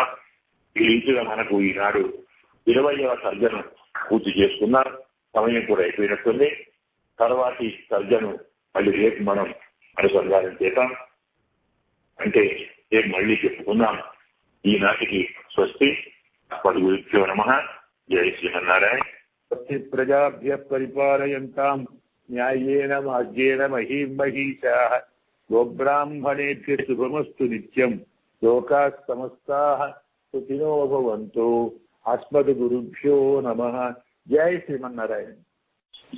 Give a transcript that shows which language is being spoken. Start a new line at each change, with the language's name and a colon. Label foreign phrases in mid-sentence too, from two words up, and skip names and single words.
Telugu: ఈ రీతిగా మనకు ఈనాడు 20వ సర్జను పూర్తి చేసుకున్నాం. సమయం కూడా అయిపోయినట్టుంది. తర్వాతి సర్జను మళ్ళీ రేపు మనం అనుసంధానం చేద్దాం. అంటే రేపు మళ్ళీ చెప్పుకుందాం. ఈనాటికి స్వస్తి.
Sanskrit: పదుగురుభ్యో నమః.
Telugu: జై శ్రీమన్నారాయణ.
Sanskrit: ప్రజాభ్య పరిపాలయంతాం న్యాయేన మార్గేణ మహీం మహీషాః గోబ్రాహ్మణేభ్య శుభమస్తు నిత్యం. లోకాః సమస్తాః సుఖినో భవంతు. అస్మద్గురుభ్యో నమః. జై శ్రీమన్నారాయణ.